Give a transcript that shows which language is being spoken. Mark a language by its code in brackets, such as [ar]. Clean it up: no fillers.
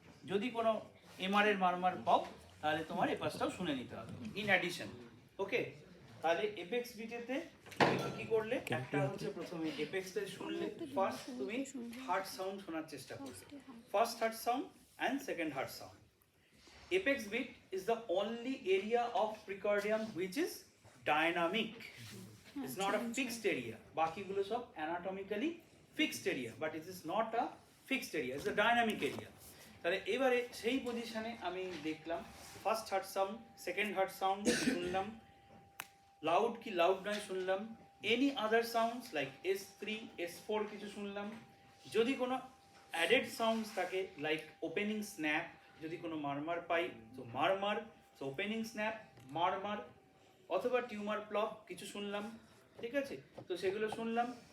[bn] যদি কোনো এমআর এর মারমার পাও তাহলে তোমার এই পাশটাও শুনে নিতে হবে ইন অ্যাডিশন। ওকে, তাহলে এপেক্স বিটেতে তুমি কি করলে, একটা হচ্ছে প্রথমে এপেক্সটা শুনলে, ফার্স্ট তুমি হার্ট সাউন্ড শোনার চেষ্টা করবে, first heart sound and second heart sound. [en] Apex beat is the only area of precordium which is dynamic. It's not a fixed area. [bn] বাকিগুলো সব [en] anatomically fixed area, but it is not a fixed area. It's a dynamic area. [bn] তাহলে এবারে সেই পজিশনে আমি দেখলাম first heart sound, second heart sound শুনলাম, loud কি লাউড নয় শুনলাম, any other sounds like S3, S4 কিছু শুনলাম, যদি কোনো অ্যাডেড সাউন্ডস থাকে লাইক ওপেনিং স্ন্যাপ, যদি কোনো মারমার পাই তো মারমার, তো ওপেনিং স্ন্যাপ, মারমার অথবা টিউমার প্লক কিছু শুনলাম, ঠিক আছে, তো সেগুলো শুনলাম।